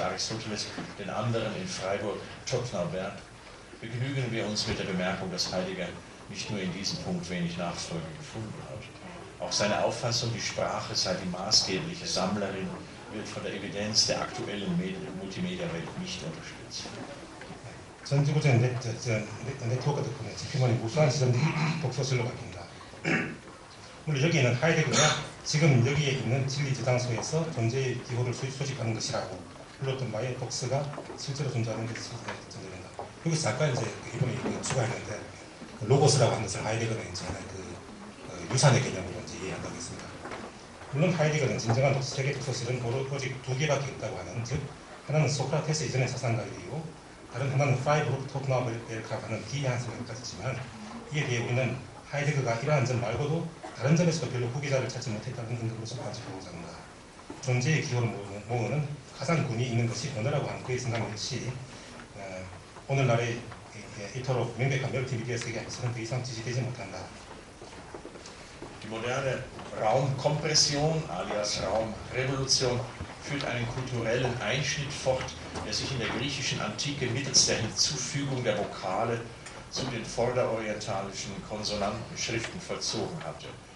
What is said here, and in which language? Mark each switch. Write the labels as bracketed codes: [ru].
[de] Aristoteles, den anderen in Freiburg-Todtnauberg. Begnügen wir uns mit der Bemerkung, dass Heidegger nicht nur in diesem Punkt wenig Nachfolge gefunden hat. Auch seine Auffassung, die Sprache sei die maßgebliche Sammlerin, wird von der Evidenz der aktuellen Multimedia-Welt nicht unterstützt. [ko] 전지구조의 네트워크 덕분에 지표만이 무수한 지점들이 독서실로 바뀐다. 물론 여기에는 하이데거가 지금 여기에 있는 진리 저장소에서 존재의 기호를 수집하는 것이라고 불렀던 바에 독서가 실제로 존재하는 것이 전제된다. 여기서 잠깐 이제 이번에 추가했는데 로고스라고 하는 것을 하이데거는 이제 유산의 개념으로 이제 이해한다고 했습니다. 물론 하이데거는 진정한 세계 독서실은 오직 두 개밖에 없다고 하는, 즉 하나는 소크라테스 이전의 사상가들이고 다른 하나는 프라이부르크 토트나우베르크라고 하는 기이한 생각을 가졌지만, 이에 대해 우리는 하이데거가 이러한 점 말고도 다른 점에서도 별로 후계자를 찾지 못했다는 근거로 속하지 보고자 합니다. 존재의 기호를 모으는 가장 군이 있는 것이 언어라고 하는 그의 생각 역시 오늘날의 이토록 명백한 멀티미디어 세계에서는 더 이상 지지되지 못한다. [de] Die moderne Raumkompression alias Raumrevolution führt einen kulturellen Einschnitt fort, der sich in der griechischen Antike mittels der Hinzufügung der Vokale zu den vorderorientalischen Konsonantenschriften vollzogen hatte.